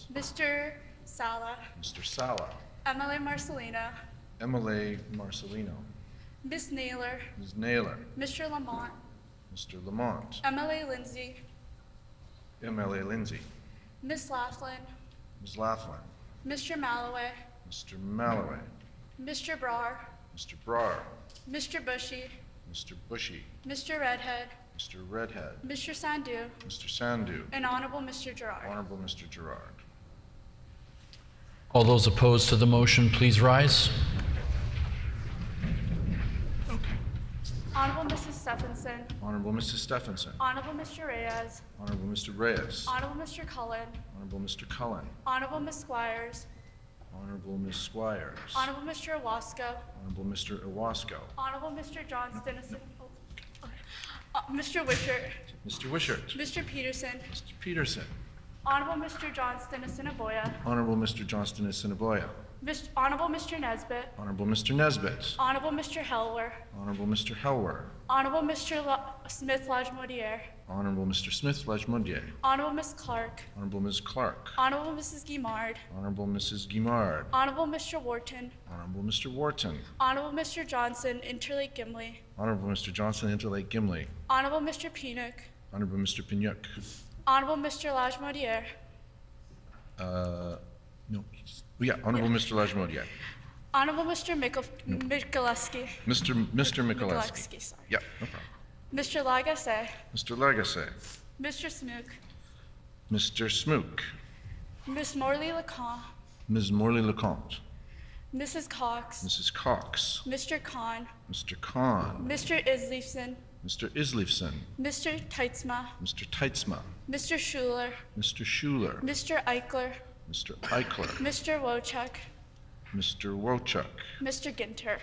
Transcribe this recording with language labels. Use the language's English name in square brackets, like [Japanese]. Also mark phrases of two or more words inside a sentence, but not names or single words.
[English] Mr. Sala. Mr. Sala. Emily Marcelina. Emily Marcelino. Miss Naylor. Ms. Naylor. Mr. Lamont. Mr. Lamont. Emily Lindsay. MLA Lindsay. Miss Laughlin. Ms. Laughlin. Mr. Malloway. Mr. Malloway. Mr. Brar. Mr. Brar. Mr. Bushy. Mr. Bushy. Mr. Redhead. Mr. Redhead. Mr. Sandu. Mr. Sandu. And Honorable Mr. Gerard. Honorable Mr. Gerard. All those opposed to the motion, please rise. Honorable Mrs. Stephenson. Honorable Mrs. Stephenson. Honorable Mr. Reyes. Honorable Mr. Reyes. Honorable Mr. Cullen. Honorable Mr. Cullen. Honorable Ms. Squires. Honorable Ms. Squires. Honorable Mr. Owasco. Honorable Mr. Owasco. Honorable Mr. Johnston. Mr. Wishart. Mr. Wishart. Mr. Peterson. Mr. Peterson. Honorable Mr. Johnston Assiniboia. Honorable Mr. Johnston Assiniboia. Honorable Mr. Nesbitt. Honorable Mr. Nesbitt. Honorable Mr. Helwer. Honorable Mr. Helwer. Honorable Mr. Smith Lajmodiere. Honorable Mr. Smith Lajmodier. Honorable Ms. Clark. Honorable Ms. Clark. Honorable Mrs. Guimard. Honorable Mrs. Guimard. Honorable Mr. Wharton. Honorable Mr. Wharton. Honorable Mr. Johnson, Interlake Gimli. Honorable Mr. Johnson, Interlake Gimli. Honorable Mr. Pinnock. Honorable Mr. Pinnock. Honorable Mr. Lajmodiere. No, Honorable Mr. Lajmodier. Honorable Mr. Mikuleski. Mr. Mikuleski. Mikuleski, sorry. Yeah, no problem. Mr. Lagasse. Mr. Lagasse. Mr. Smook. Mr. Smook. Miss Morley Lecomte. Ms. Morley Lecomte. Mrs. Cox. Mrs. Cox. Mr. Khan. Mr. Khan. Mr. Isleifson. Mr. Isleifson. Mr. Teitzma. Mr. Teitzma. Mr. Schuler. Mr. Schuler. Mr. Eichler. Mr. Eichler. Mr. Wojciech. Mr. Wojciech. Mr. Ginter.